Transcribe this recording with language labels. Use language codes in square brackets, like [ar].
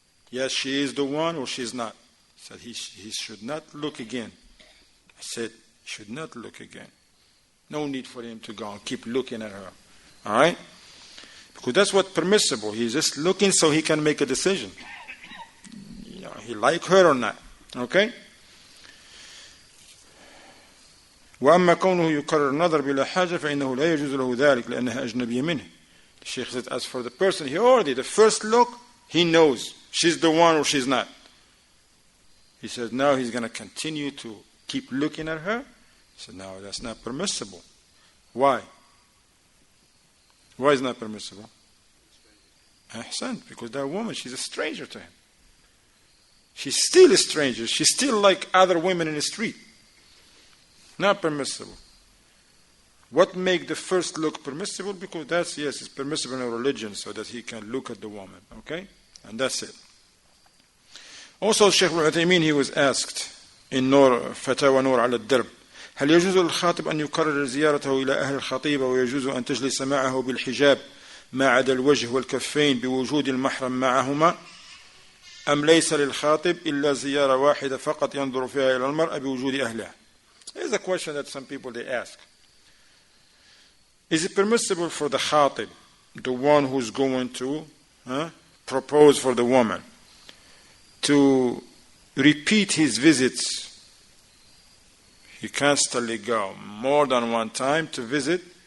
[en] Yes, she is the one or she's not. He said he should not look again. I said, he should not look again. No need for him to go and keep looking at her. All right? Because that's what's permissible. He's just looking so he can make a decision. You know, he like her or not. Okay? [ar] وأما كونه يقرر النظر بلا حاجة فإنه لا يجوز له ذلك لأنها أجنبية منه. [en] The Shaykh said, as for the person, he already, the first look, he knows she's the one or she's not. He says, now he's going to continue to keep looking at her. He said, no, that's not permissible. Why? Why is it not permissible? Ahsan, because that woman, she's a stranger to him. She's still a stranger. She's still like other women in the street. Not permissible. What make the first look permissible? Because that's, yes, it's permissible in a religion so that he can look at the woman. Okay? And that's it. Also, Shaykh al-Uthaymeen, he was asked in Fatawa Nur ala al-Darb, [ar] هل يجوز للخاطب أن يكرر زيارته إلى أهل الخطيبة ويجوز أن تجلس معه بالحجاب ما عدا الوجه والكفين بوجود المحرم معهما أم ليس للخاطب إلا زيارة واحدة فقط ينظر فيها إلى المرأة بوجود أهلها. [en] Here's a question that some people they ask. Is it permissible for the khatib, the one who's going to propose for the woman, to repeat his visits? He constantly go more than one time to visit.